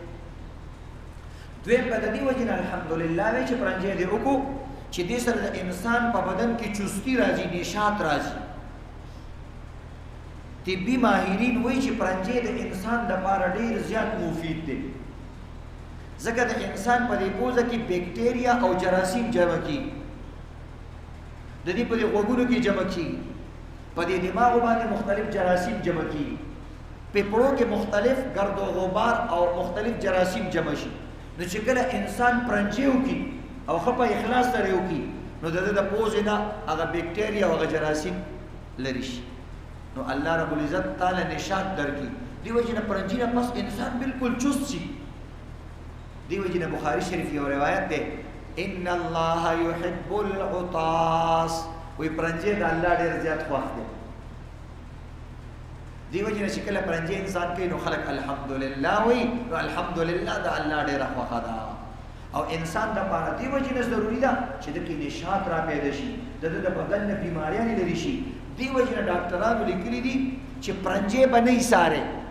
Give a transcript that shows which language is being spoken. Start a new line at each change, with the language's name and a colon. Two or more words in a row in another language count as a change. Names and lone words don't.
Pashto: دوی په دې وجه الحمدلله وی چې پرنجې دې وکړو چې دې سره د انسان په بدن کې چستی راځي نشاط راځي طبي ماهرین وایي چې پرنجې د انسان لپاره ډیر زیات مفید دي ځکه د انسان په دې پوزه کې بیکټیریا او جراثیم جمع کیږي د دې په غوږونو کې جمع کیږي په دې دماغ باندې مختلف جراثیم جمع کیږي په پړو کې مختلف گرد و غبار او مختلف جراثیم جمع شي نو چې کله انسان پرنجې وکړي او خپه اخلاص سره وکي نو د پوزې نه هغه بیکټیریا او هغه جراثیم لري شي نو
Arabic: الله رب العزت تعالی
Pashto: نشاط درکې دی وجه نه پرنجي نه پس انسان بالکل چست شي دی وجه نه بخاری شریف یو روایت ده
Arabic: ان الله يحب العطاس
Pashto: وی پرنجي د الله ډیر زیات خوښ دی دی وجه نه چې کله پرنجي انسان کې نو خلق الحمدلله وی نو الحمدلله د الله ډیر خوښه ده او انسان د پاره دی وجه نه ضروری ده چې د کې نشاط را پیدا شي د بدن نه بیماریاں لري شي دی وجه نه ډاکټرانو لیکلي دي چې پرنجې باندې ایساره